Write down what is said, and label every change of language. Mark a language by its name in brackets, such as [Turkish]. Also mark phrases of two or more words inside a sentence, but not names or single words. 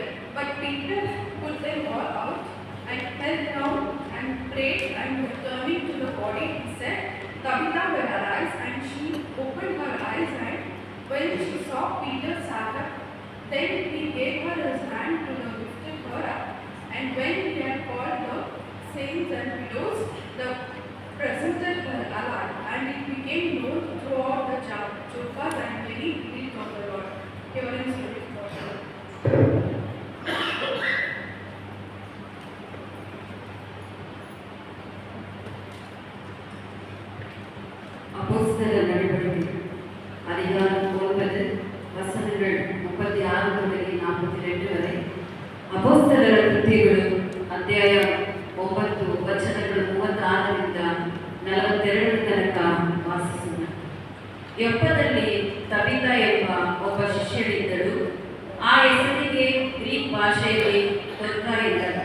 [English] But Peter put them all out and knelt down and prayed, and returning to the body, he said, Tabitha, arise, and she opened her eyes, and when she saw Peter sat up, then he gave her his hand to lift her up. And when he had called the saints and widows, the presented her alive, and it became known throughout the Joppa, and many believed on the Lord. Here is the report. [Tamil] அப்போஸ்தலர் நடவடிக்கை அதிகாரம் 9 வசனங்கள் 36 முதல் 42 வரை. [Kannada] ಅಪೊಸ್ತಲರ ಕೃತ್ಯಗಳು ಅಧ್ಯಾಯ 9 ವಚನಗಳು 36ರಿಂದ 42 ತನಕ ವಾಸಿಸೋಣ. ಯೊಪ್ಪದಲ್ಲಿ ತಬಿತಾ ಎಂಬ ಒಬ್ಬ ಶಿಷ್ಯಳಿದ್ದಳು. ಆ ಹೆಸರಿಗೆ ಗ್ರೀಕ್ ಭಾಷೆಯಲ್ಲಿ ದೊರ್ಕಾ ಎಂದರ್ಥ.